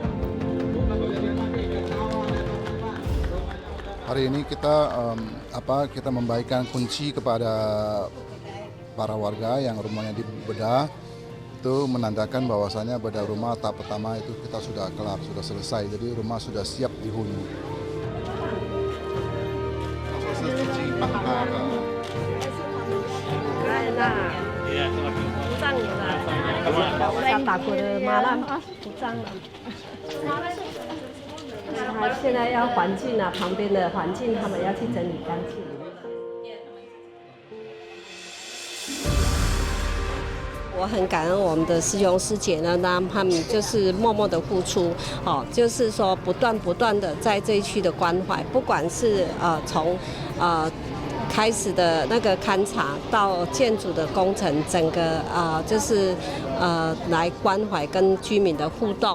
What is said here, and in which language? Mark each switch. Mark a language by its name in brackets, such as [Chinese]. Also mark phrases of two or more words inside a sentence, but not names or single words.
[Indonesian] Hari ini kita kita membagikan kunci kepada para warga yang rumahnya dibedah. Itu menandakan bahwasanya bedah rumah tahap pertama itu kita sudah kelar, sudah selesai. Jadi rumah sudah siap dihuni. Proses cuci pakar. [Chinese] 他现在要环境啊，旁边的环境他们要去整理干净。我很感恩我们的师兄师姐呢，那他们就是默默的付出，就是说不断的在这一区的关怀，不管是从开始的那个勘察到建筑的工程，整个就是来关怀跟居民的互动。